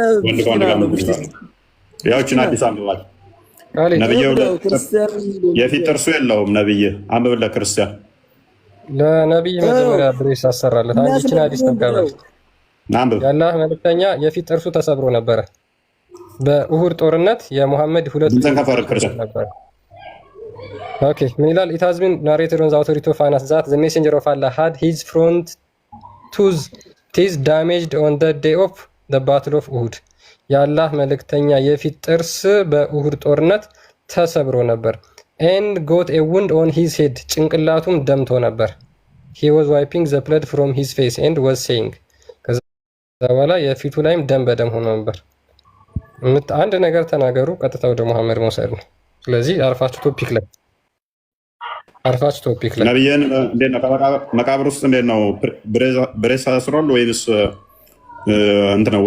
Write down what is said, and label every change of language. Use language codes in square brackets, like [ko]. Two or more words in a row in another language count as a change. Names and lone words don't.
[am] ወንድ ከወንድ ጋር እንትን ይላሉ። ያዎችን አዲስ አበባ ነብዬ የፊት ጥርሱ የለውም። ነብዬ አንብብለት ክርስቲያን ለነብይ መጀመሪያ ብሬስ አሰራለት። አንቺን አዲስ ተቀበል። የአላህ መልእክተኛ የፊት ጥርሱ ተሰብሮ ነበረ በኡሁድ ጦርነት። የሙሐመድ ሁለት ነበር። ኦኬ ምን ይላል? [en] it has been narrated on the authority of Anas that the messenger of Allah had his front teeth damaged on the day of the battle of Uhud. [am] የአላህ መልእክተኛ የፊት ጥርስ በኡሁድ ጦርነት ተሰብሮ ነበር። [en] and got a wound on his head. [am] ጭንቅላቱም ደምቶ ነበር። [en] he was wiping the blood from his face and was saying [am] ከዛ በኋላ የፊቱ ላይም ደም በደም ሆኖ ነበር። አንድ ነገር ተናገሩ፣ ቀጥታ ወደ መሐመድ መውሰድ ነው። ስለዚህ አርፋችሁ ቶፒክ ላይ ነብዬን እንዴት ነው መቃብር ውስጥ እንዴት ነው ብሬስ አስሯል ወይስ እንትን ነው?